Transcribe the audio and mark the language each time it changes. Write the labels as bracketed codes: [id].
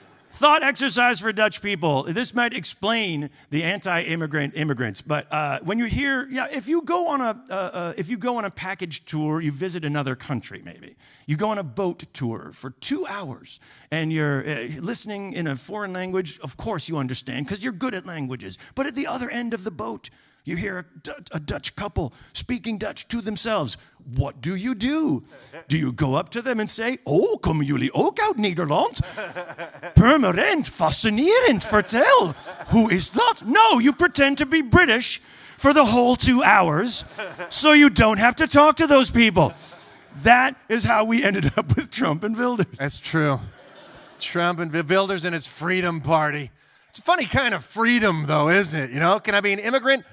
[en] Thought exercise for Dutch people. This might explain the anti-immigrant immigrants, but when you hear, yeah, if you go on a package tour, you visit another country, maybe you go on a boat tour for 2 hours, and you're listening in a foreign language. Of course, you understand because you're good at languages. But at the other end of the boat, you hear a Dutch couple speaking Dutch to themselves. What do? Do you go up to them and say, oh, [nl] komen jullie ook uit Nederland? Permanent, fascinerend, vertel. [en] Who is that? No, you pretend to be British for the whole 2 hours so you don't have to talk to those people. That is how we ended up with Trump and Wilders. That's true. Trump and Wilders and his Freedom Party. It's a funny kind of freedom, though, isn't it? You know, can I be an immigrant?